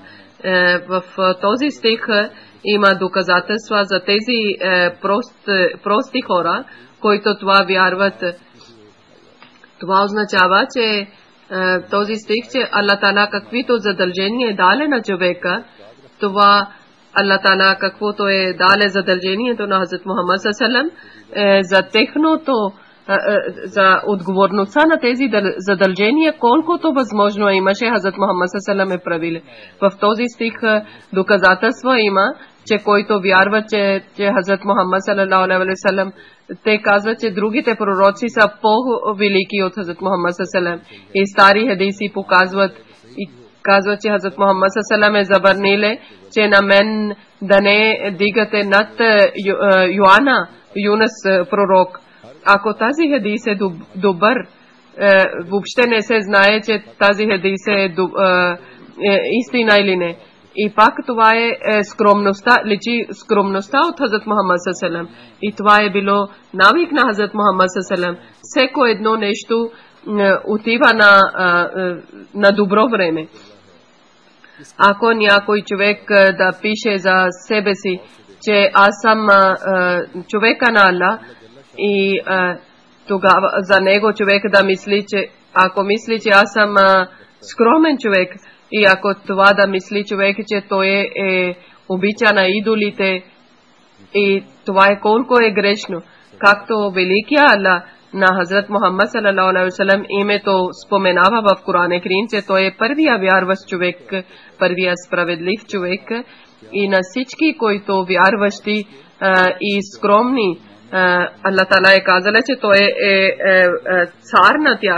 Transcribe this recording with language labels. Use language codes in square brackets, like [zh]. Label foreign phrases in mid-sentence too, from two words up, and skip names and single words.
[bg] В този стих има доказателства за тези прости хора, които това вярват. Това означава, че този стих, че Аллах Таала каквито задължения е дале на човека, това Аллах Таала каквото е дале задължението на Хазрат Мухаммад [ar] صلى الله عليه وسلم, [bg] за техното, за отговорността на тези задължения, колкото възможно имаше Хазрат Мухаммад [ar] صلى الله عليه وسلم [bg] правил. В този стих доказателства има, че който вярва, че Хазрат Мухаммад [ar] صلى الله عليه وسلم, [bg] те казват, че другите пророци са по-велики от Хазрат Мухаммад [ar] صلى الله عليه وسلم. [bg] И стари хадиси показват и казват, че Хазрат Мухаммад [ar] صلى الله عليه وسلم [bg] е забраниле, че на мен да не дигате над Юнус пророк. Ако тази хадис е добър, въобще не се знае, че тази хадис е истина или не. И пак това е скромността, личи скромността от Хазрат Мухаммад [ar] صلى الله عليه وسلم. [bg] И това е било навик на Хазрат Мухаммад [ar] صلى الله عليه وسلم. [bg] Всеко едно нещо отива на добро време. Ако някой човек да пише за себе си, че аз съм човека на Аллах, и тогава за него човек да мисли, че ако мисли, че аз съм скромен човек, и ако това да мисли човек, че той е обича на идолите, и това е колко е грешно. Както великия Аллах на Хазрат Мухаммад [ar] صلى الله عليه وسلم [bg] името споменава в Коран Карим, че той е първия вярващ човек, първия справедлив човек, и на всички, които вярващи и скромни Allah Ta'ala е казала, че той е цар на тях.